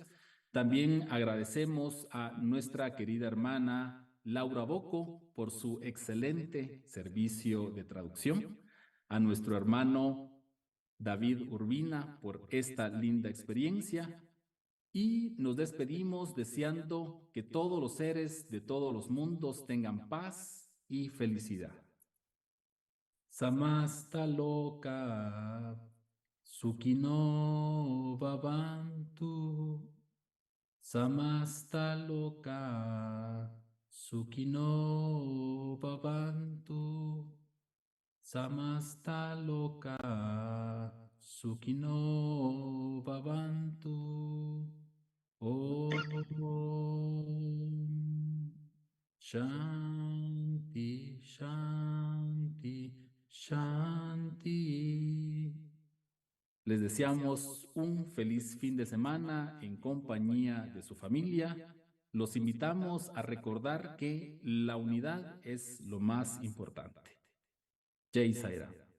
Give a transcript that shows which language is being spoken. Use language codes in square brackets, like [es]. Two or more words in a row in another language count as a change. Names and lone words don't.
[es] También agradecemos a nuestra querida hermana Laura Bocco por su excelente servicio de traducción, a nuestro hermano David Urbina por esta linda experiencia, y nos despedimos deseando que todos los seres de todos los mundos tengan paz y felicidad. [sa] Samasta loka Sukhino Bhavantu. Samasta loka Sukhino Bhavantu. Samasta loka Sukhino Bhavantu. Om Shanti Shanti Shanti. [es] Les deseamos un feliz fin de semana en compañía de su familia. Los invitamos a recordar que la unidad es lo más importante. [hi] Jai Sai Ram.